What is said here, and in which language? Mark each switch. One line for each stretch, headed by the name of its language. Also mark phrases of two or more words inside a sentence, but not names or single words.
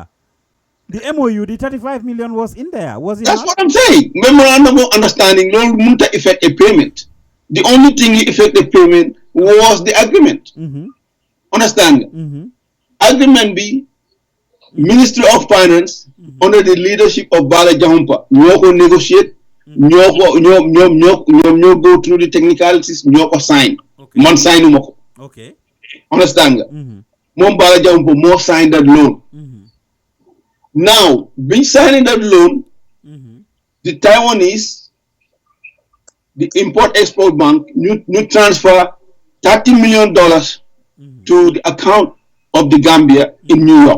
English: The MOU, the 35 million was in there. Was it? That's what I'm saying. Memorandum of understanding no won't affect a payment. The only thing that affected payment was the agreement. Understand? Agreement B, Ministry of Finance, under the leadership of Bala Jahumpa, ñoo negotiate. ñoo go through the technicalities
Wolof: ñoo ko
English: sign.
Wolof: Man sign uma ko.
English: Okay. Understand nga?
Wolof: Moom Bala Jahumpa moo
English: sign that loan. Now, being signing that loan, the Taiwanese, the Import-Export Bank, you transfer $30 million to the account of the Gambia in New York.